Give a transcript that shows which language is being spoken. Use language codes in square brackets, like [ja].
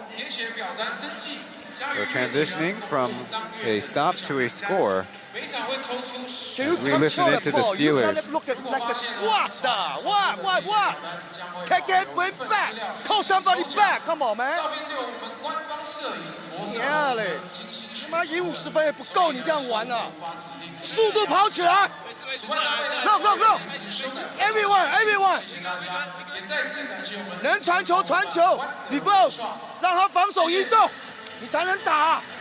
[en] So transitioning from a stop to a score. As we listen into the Steelers. Look at like a squat. What? Take that way back. Call somebody back. Come on, man. Yeah, [zh] 他妈赢50分也不够你这样玩啊！速度跑起来 ！ [en] Go go go！ Everyone！ [zh] 能传球传球 ，reverse， 让他防守移动，你才能打。